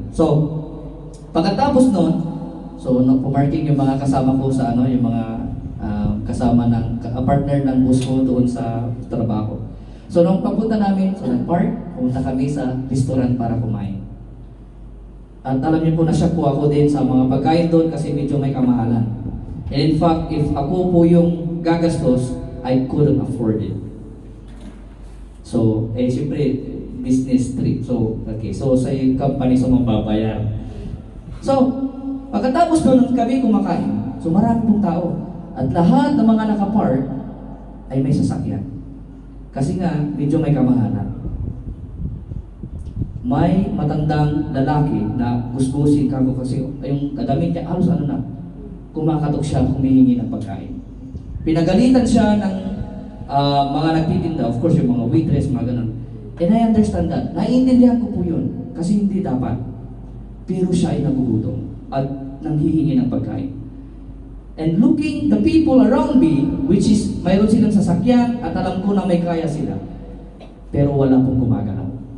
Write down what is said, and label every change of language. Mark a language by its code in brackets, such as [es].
[tl] So, pagkatapos nun, so, pumarking yung mga kasama ko sa yung mga kasama ng partner ng boss ko doon sa trabaho. So, nung papunta namin, so nag-park, pumunta kami sa restaurant para kumain. At alam niyo po, na-shock po ako din sa mga pagkain doon kasi medyo may kamahalan. [en] And in fact, if [tl] ako po yung gagastos, [en] I couldn't afford it. [tl] So, siyempre, business trip. So, okay. So, sa company sa mababayar. So, pagkatapos doon kami kumakain, so marami pong tao. At lahat ng mga nakapark ay may sasakyan. Kasi nga, medyo may kamahalan. May matandang lalaki na gusgusin kako kasi yung damit niya, halos kumakatok siya, humihingi ng pagkain. Pinagalitan siya ng mga nagtitinda, of course yung mga waitress, mga ganun. [en] And I understand that. [tl] Naiintindihan ko po yun, kasi hindi dapat. Pero siya ay nagugutom at nanghihingi ng pagkain. [en] And looking the people around me, which is [tl] mayroon silang sasakyan at alam ko na may kaya sila, pero wala pong gumagalaw.